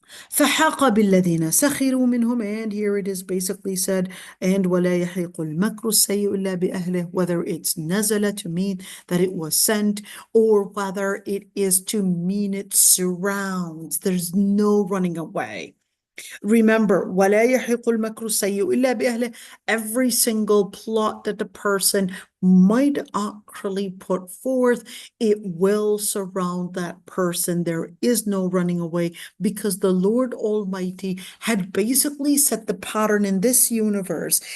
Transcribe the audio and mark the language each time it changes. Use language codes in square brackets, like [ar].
[ar] فحاق بالذين سخروا منهم, [en] and here it is basically said, and [ar] ولا يحيق المكر السيء إلا بأهله, [en] whether it's نزل to mean that it was sent, or whether it is to mean it surrounds. There's no running away. Remember, [ar] وَلَا يَحِقُ الْمَكْرُ السَّيِّئُ إِلَّا بِأَهْلِهِ. [en] Every single plot that the person might actually put forth, it will surround that person. There is no running away, because the Lord Almighty had basically set the pattern in this universe.